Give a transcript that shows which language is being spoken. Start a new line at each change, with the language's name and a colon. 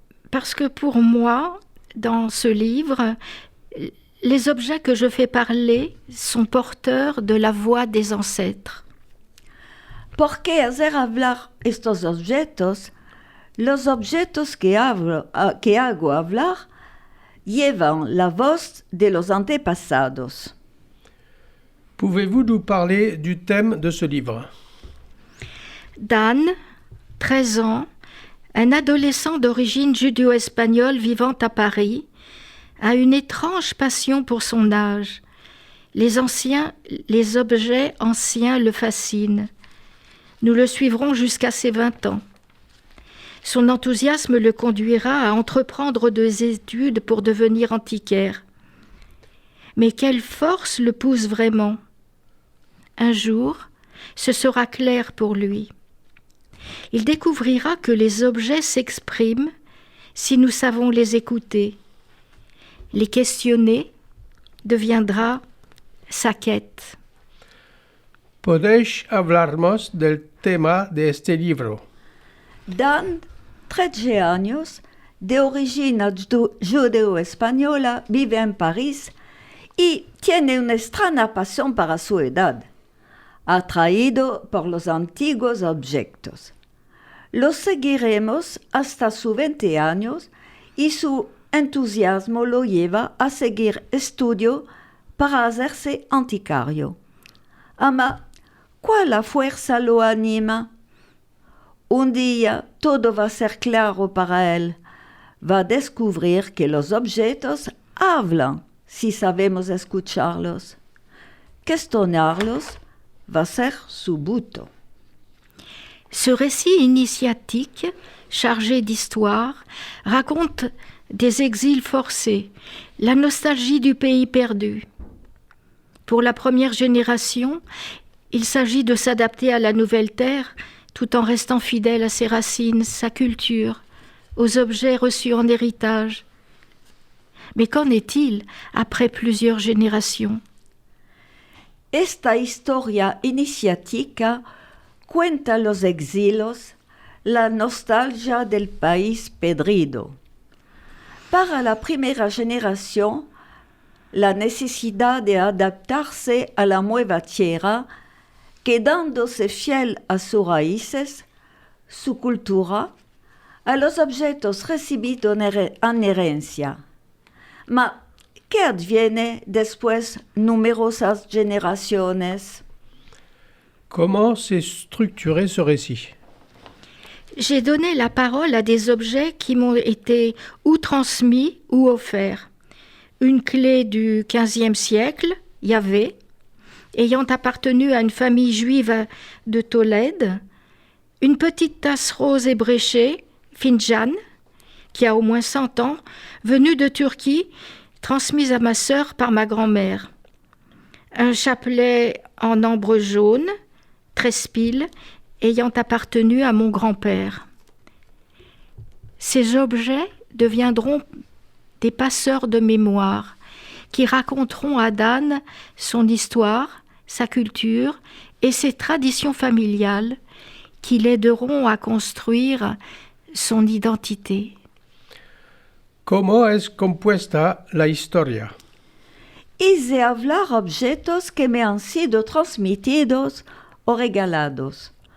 French: Parce que pour moi, dans ce livre, les objets que je fais parler sont porteurs de la voix des ancêtres.
Spanish: ¿Por qué hacer hablar estos objetos? Los objetos que hago hablar llevan la voz de los antepasados.
French: Pouvez-vous nous parler du thème de ce livre? Dan, 13 ans, un adolescent d'origine judéo-espagnole vivant à Paris, a une étrange passion pour son âge. Les objets anciens le fascinent. Nous le suivrons jusqu'à ses 20 ans. Son enthousiasme le conduira à entreprendre des études pour devenir antiquaire. Mais quelle force le pousse vraiment? Un jour, ce sera clair pour lui. Il découvrira que les objets s'expriment si nous savons les écouter. Les questionner deviendra sa quête.
Spanish: ¿Podéis hablarnos del tema de este libro? Dan, 13 años, de origine judeo-española, vive en París y tiene una extraña pasión para su edad, atraído por los antiguos objetos. Los seguiremos hasta sus 20 años y su entusiasmo lo lleva a seguir estudio para hacerse antiquario. Ama, ¿cuál fuerza lo anima? Un día todo va a ser claro para él. Va a descubrir que los objetos hablan si sabemos escucharlos. Cuestionarlos va a ser su buto.
French: Ce récit initiatique, chargé d'histoire, raconte des exils forcés, la nostalgie du pays perdu. Pour la première génération, il s'agit de s'adapter à la nouvelle terre tout en restant fidèle à ses racines, sa culture, aux objets reçus en héritage. Mais qu'en est-il après plusieurs générations?
Spanish: Esta historia iniciática cuenta los exilios, la nostalgia del país perdido. Para la primera generación, la necesidad de adaptarse a la nueva tierra, quedándose fiel a sus raíces, su cultura, a los objetos recibidos en herencia. Ma, ¿qué adviene después numerosas generaciones?
French: Comment s'est structuré ce récit? J'ai donné la parole à des objets qui m'ont été ou transmis ou offerts. Une clé du XVe siècle, Yahvé, ayant appartenu à une famille juive de Tolède, une petite tasse rose ébréchée, Finjan, qui a au moins 100 ans, venue de Turquie, transmise à ma sœur par ma grand-mère. Un chapelet en ambre jaune, Trespil, ayant appartenu à mon grand-père. Ces objets deviendront des passeurs de mémoire qui raconteront à Dan son histoire, sa culture et ses traditions familiales qui l'aideront à construire son identité.
Spanish: ¿Cómo es compuesta la historia? Hice hablar objetos que me han sido transmitidos o regalados.